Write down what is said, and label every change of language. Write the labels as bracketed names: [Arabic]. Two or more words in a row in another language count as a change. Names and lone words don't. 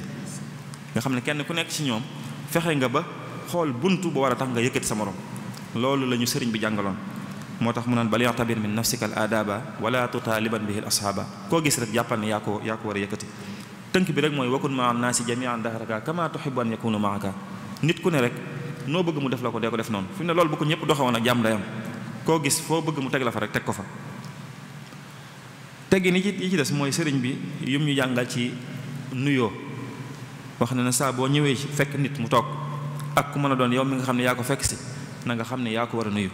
[Wolof] nga xam ne kenn ku nekk ci ñoom fexe nga ba xool buntu ba war a tax nga yëkkati sa morom. loolu la ñu sëriñ bi jàngaloon moo tax mu naan [Arabic] بل اعتبر من نفسك الآداب ولا تطالبن به الأصحاب. [Wolof] koo gis rek jàppal ne yaa ko war a yëkkati. tënk bi rek mooy [Arabic] وكن مع الناس جميعا دهرك كما تحب أن يكونوا معك. [Wolof] nit ku ne rek noo bëgg mu def la ko dee ko def noonu fi mu ne loolu bu ko ñëpp doxewoon ak jàmm dayam koo gis foo bëgg mu teg la fa rek teg ko fa. teggi ni yi ci des mooy sëriñ bi yum ñu jàngal ci nuyoo wax na ne saa boo ñëwee fekk nit mu toog ak ku mën a doon yow mi nga xam ne yaa ko fekk si na nga xam ne yaa ko war a nuyu.